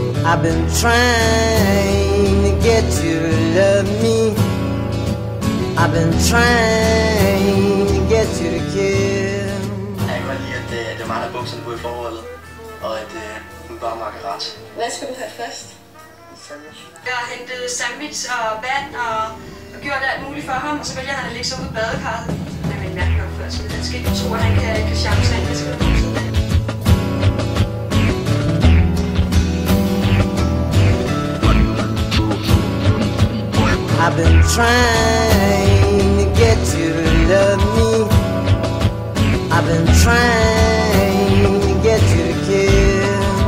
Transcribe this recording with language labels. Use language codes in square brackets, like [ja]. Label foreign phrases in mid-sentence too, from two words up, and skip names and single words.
[en] I've been trying to get you to love me. I've been trying to get you to kill. [da] Jeg kan godt lide, at det er mig, der bukserne på i forholdet, og at hun bare makker ret. Hvad skal du have først? Jeg har hentet sandwich og vand og gjort alt muligt for ham, og så vælger han at ligge sig ud i badekarret. Det er en mærkelig opførsel. Han skal ikke tro, at han kan charme sig ind. Det skal du [en] I've been trying to get you to love me. I've been trying to get you to kill.